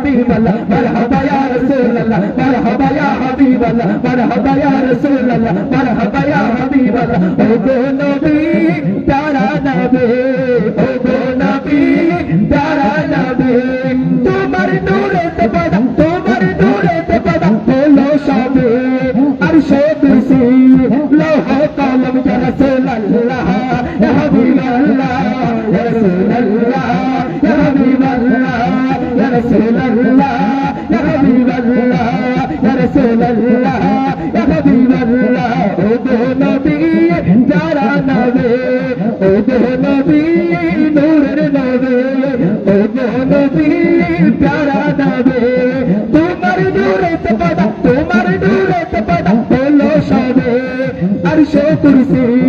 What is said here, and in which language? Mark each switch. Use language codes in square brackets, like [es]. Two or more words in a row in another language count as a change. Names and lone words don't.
[ar] الله، مرحبا يا رسول الله، مرحبا يا حبيب الله، مرحبا يا رسول الله، مرحبا يا حبيب الله. [bn] ও গো নবী, পেয়ারা নবী, ও গো নবী, পেয়ারা নবী. তোমার নূরেতে পয়দা, তোমার নূরেতে পয়দা, হলো সবে, আরশে কুরসি, লওহ কলম [ar] يا رسول الله، يا حبيب الله، يا رسول الله، يا حبيب الله، يا رسول الله، يا حبيب الله، يا رسول الله، يا حبيب الله. [bn] ও গো নবী, পেয়ারা নবী, ও গো নবী, নূরে নবী, ও গো নবী, পেয়ারা নবী. তোমার নূরেতে পয়দা, তোমার নূরেতে পয়দা, হলো সবে, আরশে কুরসি,